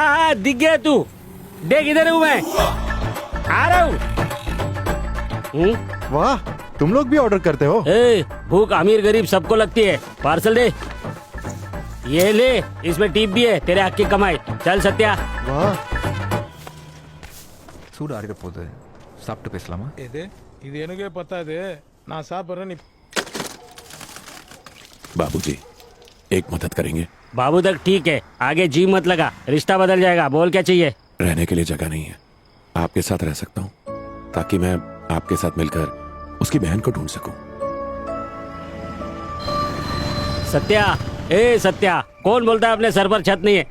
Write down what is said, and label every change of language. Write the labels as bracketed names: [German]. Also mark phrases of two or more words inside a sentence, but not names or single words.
[Hindi] हाँ हाँ दिख गया तू। देख इधर हूँ मैं, आ रहा हूँ। वाह, तुम लोग भी ऑर्डर करते हो? भूख अमीर गरीब सबको लगती है। पार्सल दे। ये ले, इसमें टिप भी है, तेरे हक की कमाई। चल सत्या। वाह, [Tamil] சூடு ஆறிட போகுது, சாப்பிட்டு பேசலாமா? இது எனக்கே பத்தாது, நான் சாப்பிட்றேன். நீ [Hindi] बाबूजी एक मदद करेंगे? बाबू तक ठीक है, आगे जी मत लगा, रिश्ता बदल जाएगा। बोल क्या चाहिए? रहने के लिए जगह नहीं है, आपके साथ रह सकता हूँ ताकि मैं आपके साथ मिलकर उसकी बहन को ढूंढ सकूं। सत्या, ए सत्या, कौन बोलता है अपने सर पर छत नहीं है?